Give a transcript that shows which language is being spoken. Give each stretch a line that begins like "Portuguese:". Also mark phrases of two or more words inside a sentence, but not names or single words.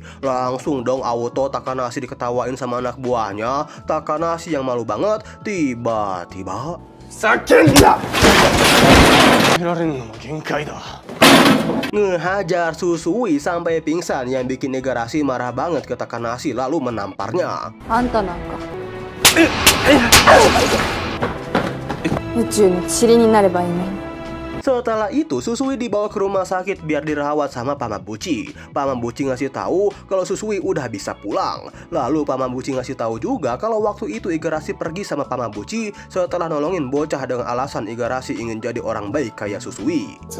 Indonesian: Langsung dong auto Takanashi diketawain sama anak buahnya. Takanashi yang malu banget tiba-tiba ngehajar Susui sampai pingsan yang bikin Igarashi marah banget ke Takanashi lalu menamparnya.
Japanese: あんたなんか宇宙の塵になればいいのに。
Indonesian: Setelah itu Susui dibawa ke rumah sakit biar dirawat sama Paman Buci. Paman Buci ngasih tahu kalau Susui udah bisa pulang. Lalu Paman Buci ngasih tahu juga kalau waktu itu Igarashi pergi sama Paman Buci setelah nolongin bocah dengan alasan Igarashi ingin jadi orang baik kayak Susui.